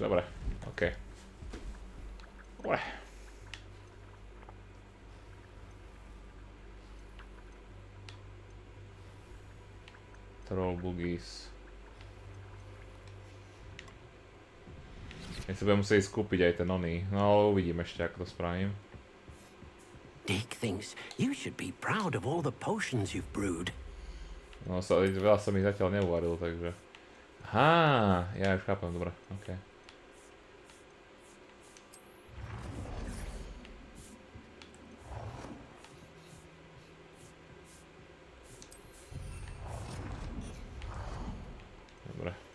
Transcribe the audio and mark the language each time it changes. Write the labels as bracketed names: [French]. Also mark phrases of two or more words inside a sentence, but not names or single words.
[Slovak] Dobre, okej. Dobre. [English] Troll boogies. [Slovak] Ja si budem musieť skúpiť aj ten oný. No ale uvidím ešte, ako to spravím. [English] Dick thinks you should be proud of all the potions you've brewed. [Slovak] No, veľa som ich zatiaľ neuvaril, takže... Aha, ja už chápem, dobre, okej. Dobre.